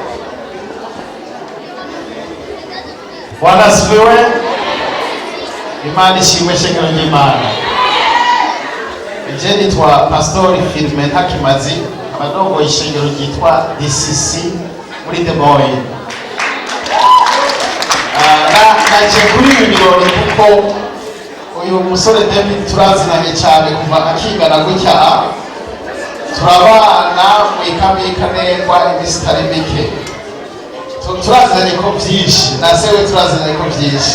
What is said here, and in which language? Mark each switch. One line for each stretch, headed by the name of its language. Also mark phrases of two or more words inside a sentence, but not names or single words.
Swahili: Bwana asifiwe.
Rundi: Imana ishimwe shengero ry'Imana. Je nitwa Pastor Firmin Hakimazi, abadongo ishengero ryitwa DCC muri The Boy. Naje kuri ibi birori kuko uyu musore David turazinanye cyane kuva akingana gutya, turabana mu ikamikanengwa iminsi itari mike, turaziranye ko byinshi, na sewe turaziranye ko byinshi.